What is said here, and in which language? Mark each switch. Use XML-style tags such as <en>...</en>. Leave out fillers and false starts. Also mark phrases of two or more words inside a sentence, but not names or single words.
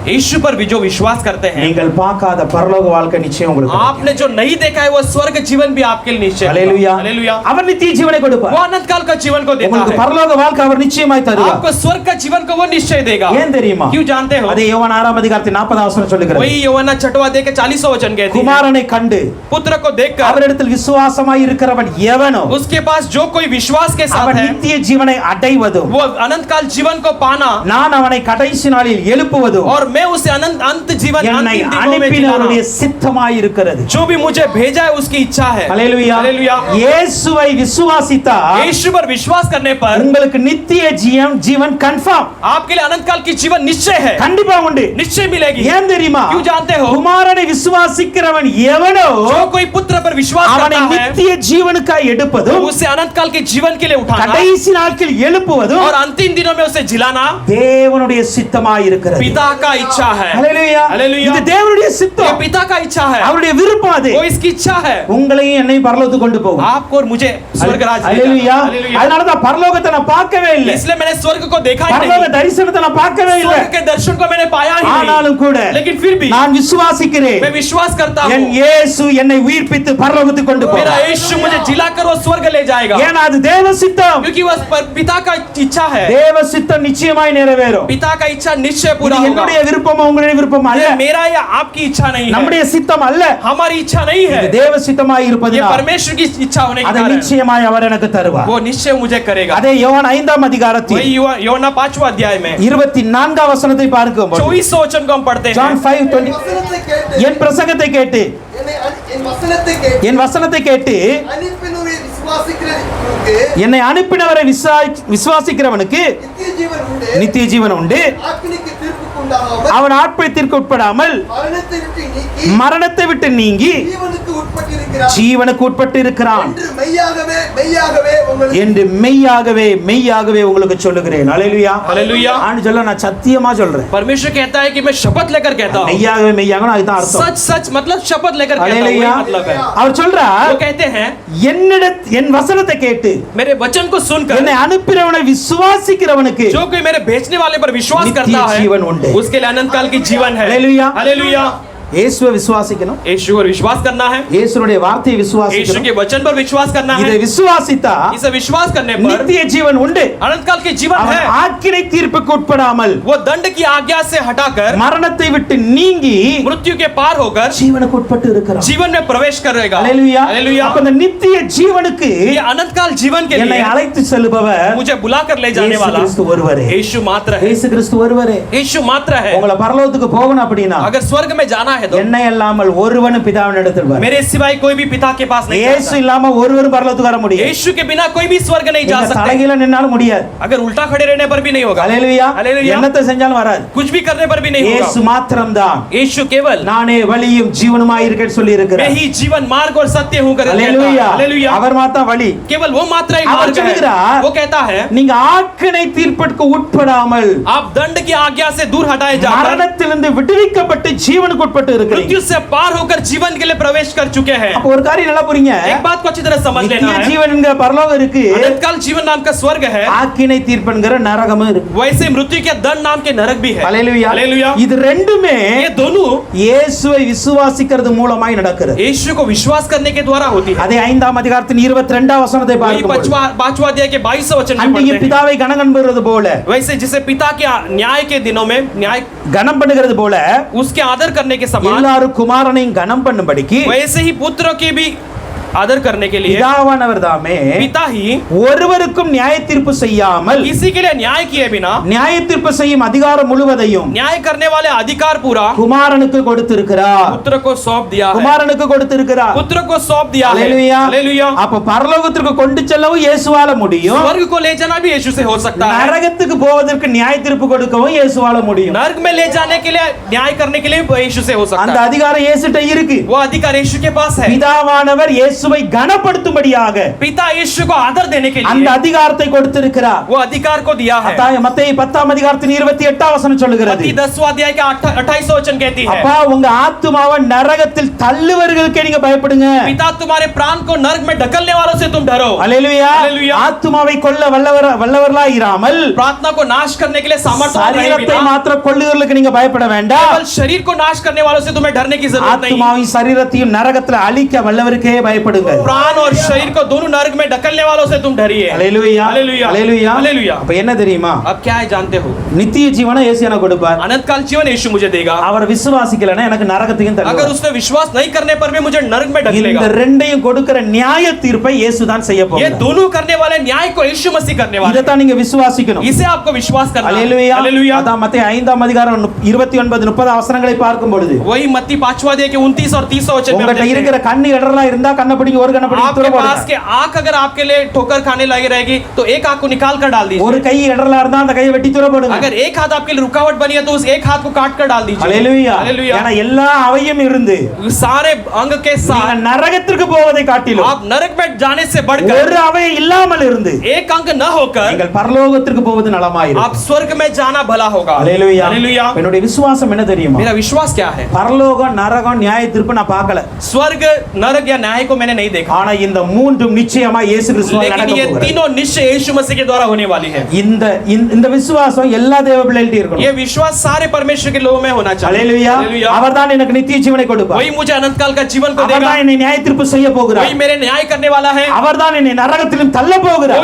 <hi>यीशु पर भी जो विश्वास करते हैं</hi> <ta>நீங்கள் பார்க்காத பரலோக வாழ்க்கை நிச்சயம் உங்களுக்கு கிடைக்கும்.</ta> <hi>आपने जो नहीं देखा है वो स्वर्ग जीवन भी आपके लिए निश्चय है।</hi> <ta>ஹalleluya</ta> <hi>हालेलुया।</hi> <ta>அவர் நித்திய ஜீவனை</ta> <hi>वो</hi> <ta>கொடுப்பார்</ta> <hi>अनंत काल का जीवन को देता</hi> <ta>உங்களுக்கு</ta> <hi>है।</hi> <ta>பரலோக வாழ்க்கை அவர் நிச்சயமாய் தருவார்</ta> <hi>आपको स्वर्ग का जीवन को वो निश्चय देगा।</hi> <ta>ஏன் தெரியுமா</ta> <hi>क्यों जानते हो?</hi> <ta>அதே யோவான் 6 அதிகாரத்தின் 40 வசனம் சொல்லுகிறது</ta> <hi>वही யோவான் 6वां अध्याय के 40वां वचन कहती है</hi> <ta>குமாரனை கண்டு</ta> <hi>पुत्र को देखकर</hi> <ta>அவரிடத்தில் விசுவாசமாய் இருக்கிறவன் எவனோ</ta> <hi>उसके पास जो कोई विश्वास के साथ</hi> <ta>அவன்</ta> <hi>है</hi> <ta>நித்திய ஜீவனை அடைவதும்</ta> <hi>वो अनंत काल जीवन को पाना</hi> <ta>நான் அவனை கடைசி நாளில் எழுப்புவதும்</ta> <hi>और मैं उसे अनंत अंत जीवन</hi> <ta>என்னை</ta> <hi>अंतिम दिनों में</hi> <ta>அனுப்பினவருடைய</ta> <hi>जिलाना।</hi> <ta>சித்தமாய் இருக்கிறது</ta> <hi>जो भी मुझे भेजा है उसकी इच्छा है।</hi> <ta>ஹalleluya</ta> <hi>हालेलुया।</hi> <ta>இயேசுவை விசுவாசித்தால்</ta> <hi>यीशु पर विश्वास करने पर</hi> <ta>உங்களுக்கு நித்திய ஜீவன் கன்ஃபார்ம்</ta> <hi>आपके लिए अनंत काल की जीवन निश्चय है।</hi> <ta>கண்டிப்பா உண்டு</ta> <hi>निश्चय मिलेगी।</hi> <ta>ஏன் தெரியுமா</ta> <hi>क्यों जानते हो?</hi> <ta>குமாரனை விசுவாசிக்கிறவன் எவனோ</ta> <hi>जो कोई पुत्र पर विश्वास</hi> <ta>அவனை</ta> <hi>करता है</hi> <ta>நித்திய ஜீவனுக்காய் எடுப்பதும்</ta> <hi>उसे अनंत काल के जीवन के लिए उठाना</hi> <ta>கடைசி நாட்களில் எழுப்புவதும்</ta> <hi>और अंतिम दिनों में उसे जिलाना</hi> <ta>தேவனுடைய சித்தமாய் இருக்கிறது</ta> <hi>पिता का इच्छा है।</hi> <ta>ஹalleluya</ta> <hi>हालेलुया।</hi> <ta>இது தேவனுடைய</ta> <hi>ये</hi> <ta>சித்தம்</ta> <hi>पिता का इच्छा है।</hi> <ta>அவருடைய விருப்பம் அது</ta> <hi>वो इसकी इच्छा है</hi> <ta>உங்களையும் என்னையும் பரலோகத்துக்கு கொண்டு போகும்</ta> <hi>आपको और मुझे स्वर्ग राज ले</hi> <ta>ஹalleluya</ta> <hi>जाना। हालेलुया।</hi> <ta>அதனால தான் பரலோகத்தை நான் பார்க்கவே இல்லை</ta> <hi>इसलिए मैंने स्वर्ग को देखा ही</hi> <ta>பரலோக</ta> <hi>नहीं।</hi> <ta>தரிசனத்தை நான் பார்க்கவே இல்லை</ta> <hi>स्वर्ग के दर्शन को मैंने पाया ही</hi> <ta>ஆனாலும்</ta> <hi>नहीं।</hi> <ta>கூட</ta> <hi>लेकिन फिर भी</hi> <ta>நான் விசுவாசிக்கிறேன்</ta> <hi>मैं विश्वास करता</hi> <ta>என்</ta> <hi>हूँ</hi> <ta>இயேசு என்னை உயிர்ப்பித்து பரலோகத்துக்கு கொண்டு</ta> <hi>मेरा</hi> <ta>போவார்</ta> <hi>यीशु मुझे जिलाकर वो स्वर्ग ले जाएगा</hi> <ta>ஏன்னா அது தேவ சித்தம்</ta> <hi>क्योंकि वह पिता का इच्छा है।</hi> <ta>தேவ சித்தம் நிச்சயமாய் நிறைவேறும்</ta> <hi>पिता का इच्छा निश्चय</hi> <ta>இது</ta> <hi>पूरा होगा।</hi> <ta>என்னுடைய விருப்பம் உங்களுடைய விருப்பம் அல்ல</ta> <hi>ये मेरा या आपकी इच्छा नहीं है।</hi> <ta>நம்முடைய சித்தம் அல்ல</ta> <hi>हमारी इच्छा नहीं है।</hi> <ta>இது தேவ சித்தமாய்</ta> <hi>ये</hi> <ta>இருப்பதினால்</ta> <hi>परमेश्वर की इच्छा होने के</hi> <ta>அதை</ta> <hi>कारण</hi> <ta>நிச்சயமாய் அவர் எனக்கு தருவார்</ta> <hi>वो निश्चय मुझे करेगा।</hi> <ta>அதே யோவான் 5 அதிகாரத்தில்</ta> <hi>वही யோना 5वां अध्याय में</hi> <ta>24 வசனத்தை பார்க்கும்போது</ta> <hi>24 वचन को हम पढ़ते John हैं। 5:20</hi> <ta>வசனத்தை கேட்டு என் பிரசங்கத்தை கேட்டு என் வசனத்தை கேட்டு என் வசனத்தை கேட்டு அனுப்பினவரை விசுவாசிக்கிறவனுக்கு என்னை அனுப்பினவரை விசுவாசிக்கிறவனுக்கு நித்திய ஜீவன் உண்டு. நித்திய ஜீவன் உண்டு ஆக்கினைக்கு தீர்ப்புக்கு உண்டாகாமல் அவன் ஆட்பயத்திற்கு உட்படாமல் மரணத்தை விட்டு நீக்கி மரணத்தை விட்டு நீங்கி ஜீவனுக்கு உட்பட்டிருக்கிறார் ஜீவனுக்கு உட்பட்டு இருக்கிறான் என்று மெய்யாகவே மெய்யாகவே உங்களுக்கு என்று மெய்யாகவே உங்களுக்கு சொல்லுகிறேன் ஹalleluya</ta> <hi>हालेलुया।</hi> <ta>ஆண்டு சொல்ல நான் சத்தியமா சொல்றேன்</ta> <hi>परमेश्वर कहता है कि मैं शपथ लेकर कहता हूँ।</hi> <ta>மெய்யாகவே அதுதான் அர்த்தம்</ta> <hi>सच सच मतलब शपथ लेकर कहता हूँ,</hi> <ta>ஹalleluya</ta> <hi>वही मतलब है।</hi> <ta>அவர் சொல்றார்</ta> <hi>वो कहते हैं</hi> <ta>என் வசனத்தை கேட்டு</ta> <hi>मेरे वचन को सुनकर</hi> <ta>என்னை அனுப்பினவனை விசுவாசிக்கிறவனுக்கு</ta> <hi>जो कोई मेरे भेजने वाले पर विश्वास</hi> <ta>नित्य</ta> <hi>करता है</hi> <ta>ஜீவன் உண்டு।</ta> <hi>उसके लिए अनंत काल की जीवन है। हालेलुया। हालेलुया।</hi> <ta>இயேசுவை விசுவாசிக்கணும்</ta> <hi>यीशु पर विश्वास करना है।</hi> <ta>இயேசுனுடைய வார்த்தையை</ta> <hi>यीशु</hi> <ta>விசுவாசிக்கணும்</ta> <hi>के वचन पर विश्वास करना</hi> <ta>இதை</ta> <hi>है।</hi> <ta>விசுவாசித்தா</ta> <hi>इसे विश्वास करने पर</hi> <ta>நித்திய ஜீவன் உண்டு</ta> <hi>अनंत काल की जीवन</hi> <ta>அவன்</ta> <hi>है।</hi> <ta>ஆக்கினை தீர்ப்புக்கு உட்படாமல்</ta> <hi>वो दंड की आज्ञा से हटाकर</hi> <ta>மரணத்தை விட்டு நீங்கி</ta> <hi>मृत्यु के पार होकर</hi> <ta>ஜீவனுக்கு உட்பட்டு இருக்கிறான்</ta> <hi>जीवन में प्रवेश करेगा।</hi> <ta>ஹalleluya</ta> <hi>हालेलुया।</hi> <ta>அப்ப இந்த நித்திய ஜீவனுக்கு</ta> <hi>ये अनंत काल जीवन के</hi> <ta>என்னை</ta> <hi>लिए</hi> <ta>அழைத்து செல்பவர்</ta> <hi>मुझे बुलाकर ले जाने</hi> <ta>இயேசு</ta> <hi>वाला</hi> <ta>கிறிஸ்து ஒருவரே</ta> <hi>यीशु मात्र है।</hi> <ta>இயேசு கிறிஸ்து ஒருவரே</ta> <hi>यीशु मात्र है।</hi> <ta>உங்களை பரலோகத்துக்கு போகணும் அப்படினா</ta> <hi>अगर स्वर्ग में जाना है तो</hi> <ta>என்னை இல்லாமல் ஒருவனும் பிதாவின் இடத்தில் வர</ta> <hi>मेरे सिवाय कोई भी पिता के पास नहीं जा</hi> <ta>இயேசு</ta> <hi>सकता।</hi> <ta>இல்லாம ஒருவரும் பரலோகத்துக்கு வர முடியாது</ta> <hi>यीशु के बिना कोई भी स्वर्ग नहीं जा</hi> <ta>நீங்க</ta> <hi>सकता।</hi> <ta>தலைகீழ நின்னாலும் முடியாது</ta> <hi>अगर उल्टा खड़े रहने पर भी नहीं होगा।</hi> <ta>ஹalleluya</ta> <hi>हालेलुया।</hi> <ta>என்னத்தை செஞ்சாலும் வராது</ta> <hi>कुछ भी करने पर भी नहीं</hi> <ta>இயேசு</ta> <hi>होगा।</hi> <ta>மாத்திரம்தான்</ta> <hi>यीशु केवल</hi> <ta>நானே வழியும் ஜீவனுமாய் இருக்கேன்னு சொல்லி</ta> <hi>मैं</hi> <ta>இருக்கிறார்</ta> <hi>ही जीवन मार्ग और सत्य हूँ कर</hi> <ta>ஹalleluya</ta> <hi>हालेलुया।</hi> <ta>அவர் மாத்தான் வழி</ta> <hi>केवल वो मात्र ही</hi> <ta>அவர்</ta> <hi>मार्ग है।</hi> <ta>சொல்கிறார்,</ta> <hi>वो कहता है</hi> <ta>நீங்க ஆக்கினை தீர்ப்புக்கு உட்படாமல்</ta> <hi>आप दंड की आज्ञा से दूर हटाए जाकर</hi> <ta>மரணத்திலிருந்து விடுவிக்கப்பட்டு ஜீவனுக்கு உட்பட்டு இருக்கிறீங்க</ta> <hi>मृत्यु से पार होकर जीवन के लिए प्रवेश कर चुके हैं।</hi> <ta>அப்ப ஒரு காரியம் நல்லா புரியுங்க</ta> <hi>एक बात को अच्छी तरह समझ लेना</hi> <ta>நித்திய</ta> <hi>है।</hi> <ta>ஜீவன் என்கிற பரலோகம் இருக்கு</ta> <hi>अनंत काल जीवन नाम का स्वर्ग है,</hi> <ta>ஆக்கினை தீர்ப்புங்கிற நரகமும் இருக்கு</ta> <hi>वैसे मृत्यु के दंड नाम के नरक भी है।</hi> <ta>ஹalleluya</ta> <hi>हालेलुया।</hi> <ta>இது ரெண்டுமே</ta> <hi>ये दोनों</hi> <ta>இயேசுவை விசுவாசிக்கிறது மூலமாய் நடக்கிறது</ta> <hi>यीशु को विश्वास करने के द्वारा होती है।</hi> <ta>அதே 5 அதிகாரத்தின் 22 வசனத்தை</ta> <hi>वही</hi> <ta>பார்க்கும்போது</ta> <hi>पांचवा अध्याय के 22 वचन में</hi> <ta>அன்றைய</ta> <hi>पढ़ते हैं।</hi> <ta>பிதாவை கனம் பண்ணுகிறது போல</ta> <hi>वैसे जिसे पिता के न्याय के दिनों में न्याय</hi> <ta>கனம் பண்ணுகிறது போல</ta> <hi>उसके आदर करने के समान</hi> <ta>எல்லாரும் குமாரனையும் கனம் பண்ணும்படிக்கு</ta> <hi>वैसे ही पुत्र के भी आदर करने के लिए</hi> <ta>பிதாவானவர் தாமே</ta> <hi>पिता ही</hi> <ta>ஒருவருக்கும் நியாய தீர்ப்பு செய்யாமல்</ta> <hi>किसी के लिए न्याय किए बिना</hi> <ta>நியாய தீர்ப்பு செய்யும் அதிகாரம் முழுவதையும்</ta> <hi>न्याय करने वाले अधिकार पूरा</hi> <ta>குமாரனுக்கு கொடுத்திருக்கிறார்.</ta> <hi>पुत्र को सौंप दिया है</hi> <ta>குமாரனுக்கு கொடுத்திருக்கிறார்.</ta> <hi>पुत्र को सौंप दिया है</hi> <ta>அல்லேலூயா.</ta> <hi>हालेलुया</hi> <ta>அப்ப பரலோகத்திற்கு கொண்டு செல்லவும் இயேசுவால முடியும்.</ta> <hi>स्वर्ग को ले जाना भी यीशु से हो सकता है</hi> <ta>நரகத்துக்கு போவதற்கு நியாய தீர்ப்பு கொடுக்கவும் இயேசுவால முடியும்.</ta> <hi>नरक में ले जाने के लिए न्याय करने के लिए भी यीशु से हो</hi> <ta>அந்த</ta> <hi>सकता है</hi> <ta>அதிகாரம் இயேசுட்ட இருக்கு.</ta> <hi>वो अधिकार यीशु के पास है</hi> <ta>பிதாவானவர் இயேசுவை கனப்படுத்தும்படியாக</ta> <hi>पिता यीशु को आदर देने के</hi> <ta>அந்த</ta> <hi>लिए</hi> <ta>அதிகாரத்தை கொடுத்திருக்கிறார்.</ta> <hi>वो अधिकार को दिया है</hi> <ta>மத்தேயு 10ஆம் அதிகாரத்தின் 28ஆம் வசனம் சொல்லுகிறது.</ta> <hi>मत्ती 10वां अध्याय का 28वां वचन कहती है</hi> <ta>அப்பா உங்க ஆத்துமாவை நரகத்தில் தள்ளுவர்களுக்கு நீங்க பயப்படுங்க.</ta> <hi>पिता तुम्हारे प्राण को नरक में ढकलने वालों से तुम डरो</hi> <ta>அல்லேலூயா. அல்லேலூயா. ஆத்துமாவை கொல்ல வல்லவர்களாய் இராமல்</ta> <hi>प्रार्थना को नाश करने के लिए सामर्थ्य रहे</hi> <ta>சரீரத்தை</ta> <hi>बिना</hi> <ta>மாத்திரம் கொல்லுகிறவர்களுக்கு நீங்க பயப்பட வேண்டாம்.</ta> <hi>केवल शरीर को नाश करने वालों से तुम्हें डरने की जरूरत नहीं</hi> <ta>ஆத்துமாவையும் சரீரத்தையும் நரகத்துல அழிக்க வல்லவருக்கே பயப்படுங்க.</ta> <hi>प्राण और शरीर को दोनों नरक में ढकलने वालों से तुम डरिए</hi> <ta>அல்லேலூயா. அல்லேலூயா. அல்லேலூயா. அல்லேலூயா. அப்ப என்ன தெரியுமா?</ta> <hi>अब क्या है जानते हो</hi> <ta>நித்திய ஜீவனை இயேசு எனக்கு கொடுப்பார்.</ta> <hi>अनंत काल जीवन यीशु मुझे देगा</hi> <ta>அவர் விசுவாசிக்கலனா எனக்கு நரகத்தையும்</ta> <hi>अगर</hi> <ta>தருவார்.</ta> <hi>उसने विश्वास नहीं करने पर भी मुझे नरक में</hi> <ta>இந்த</ta> <hi>ढकलेगा</hi> <ta>ரெண்டையும் கொடுக்கிற நியாய தீர்ப்பை இயேசு தான் செய்ய</ta> <hi>ये</hi> <ta>போகிறார்.</ta> <hi>दोनों करने वाले न्याय को यीशु मसीह करने वाले</hi> <ta>இத தான் நீங்க விசுவாசிக்கணும்.</ta> <hi>इसे आपको विश्वास करना है</hi> <ta>அல்லேலூயா.</ta> <hi>हालेलुया</hi> <ta>அதான் மத்தேயு 5ஆம் அதிகாரம் 29 30 வசனங்களை பார்க்கும் பொழுது</ta> <hi>वही मत्ती 5वां अध्याय के 29 और 30 वचन में हम</hi> <ta>உங்ககிட்ட</ta> <hi>देखते</hi> <ta>இருக்கிற</ta> <hi>हैं</hi> <ta>கண்ணு இடறலா இருந்தா கண்ணை பிடிங்க ஒரு கண்ணை பிடிங்க</ta> <hi>आपके</hi> <ta>தூர</ta> <hi>पास</hi> <ta>போடுங்க.</ta> <hi>के आंख अगर आपके लिए ठोकर खाने लगी रहेगी तो एक आंख को निकाल कर डाल</hi> <ta>ஒரு</ta> <hi>दीजिए</hi> <ta>கை இடறலா இருந்தா அந்த கையை வெட்டி தூர போடுங்க.</ta> <hi>अगर एक हाथ आपके लिए रुकावट बनी है तो उस एक हाथ को काट कर डाल दीजिए</hi> <ta>அல்லேலூயா.</ta> <hi>हालेलुया</hi> <ta>ஏன்னா எல்லா அவையும் இருந்து</ta> <hi>सारे अंग के</hi> <ta>நீங்க</ta> <hi>साथ</hi> <ta>நரகத்திற்கு போவதை காட்டிலும்</ta> <hi>आप नरक में जाने से बढ़कर</hi> <ta>ஒரு அவை இல்லாமல் இருந்து</ta> <hi>एक अंग न होकर</hi> <ta>நீங்கள் பரலோகத்திற்கு போவது நலமாயிருக்கும்.</ta> <hi>आप स्वर्ग में जाना भला होगा</hi> <ta>அல்லேலூயா.</ta> <hi>हालेलुया</hi> <ta>என்னுடைய விசுவாசம் என்ன தெரியுமா?</ta> <hi>मेरा विश्वास क्या है</hi> <ta>பரலோகம் நரகம் நியாய தீர்ப்பு நான் பார்க்கல.</ta> <hi>स्वर्ग नरक या न्याय को मैंने नहीं देखा</hi> <ta>ஆனா இந்த மூன்றும் நிச்சயமா இயேசு கிறிஸ்துவால்</ta> <hi>लेकिन</hi> <ta>நடக்க</ta> <hi>ये</hi> <ta>போகிறது.</ta> <hi>तीनों निश्चय यीशु मसीह के द्वारा होने वाली है</hi> <ta>இந்த விசுவாசம் எல்லா தேவ பிள்ளைகள்ட்ட இருக்கணும்.</ta> <hi>ये विश्वास सारे परमेश्वर के लोगों में होना चाहिए</hi> <ta>அல்லேலூயா.</ta> <hi>हालेलुया</hi> <ta>அவர்தான் எனக்கு நித்திய ஜீவனை கொடுப்பார்.</ta> <hi>वही मुझे अनंत काल का जीवन को देगा</hi> <ta>அவர்தான் என்னை நியாய தீர்ப்பு செய்ய போகிறார்.</ta> <hi>वही मेरे न्याय करने वाला है</hi> <ta>அவர்தான் என்னை நரகத்திலும் தள்ள போகிறார்.</ta>